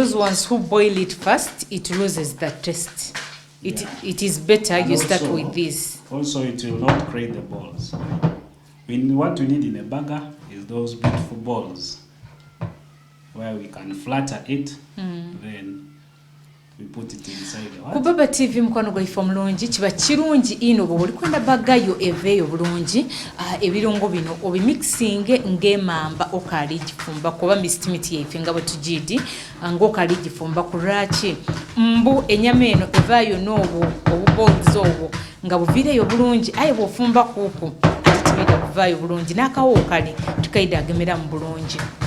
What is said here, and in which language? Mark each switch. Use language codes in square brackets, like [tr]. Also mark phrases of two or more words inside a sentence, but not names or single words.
[en] those ones who boil it first, it loses the taste. It is better And you start also, with this. Also, it will not create the balls. What we need in a burger is those beautiful balls where we can flatter it, then we put it inside the [lg] Ku Baba TV mukwano gwaife omulungi kiba kirungi ino bwe oli kwenda bagayo eveeyo bulungi ebirungo bino obimixinge ng'emamba okaali gifumba kuba [en] minced meat [lg] yaife nga bwe tugidi ng'okaali gifumba ku lwaki mbu enyama eno evaayo n'obwo obubolls obwo nga buviireyo bulungi aye bw'ofumba kuuku tibida buvaayo bulungi n'akawo kali tukaidagemera mu bulungi.